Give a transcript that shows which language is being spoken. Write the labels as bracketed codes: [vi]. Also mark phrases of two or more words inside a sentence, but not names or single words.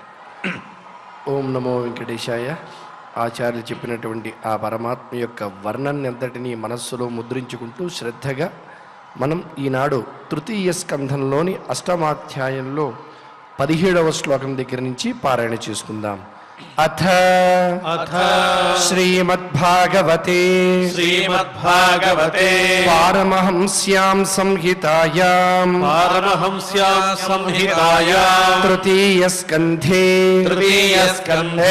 [sa] ఓం నమో వెంకటేశాయ. [te] ఆచార్యులు చెప్పినటువంటి ఆ పరమాత్మ యొక్క వర్ణాన్ని అంతటినీ మనస్సులో ముద్రించుకుంటూ శ్రద్ధగా మనం ఈనాడు తృతీయ స్కంధంలోని 8వ అధ్యాయంలో 17వ శ్లోకం దగ్గర నుంచి పారాయణ చేసుకుందాం. [sa] अथ अथ श्रीमद्भागवते श्रीमद्भागवते पारमहंस्यां संहितायां पारमहंस्यां संहितायां तृतीयस्कन्धे तृतीयस्कन्धे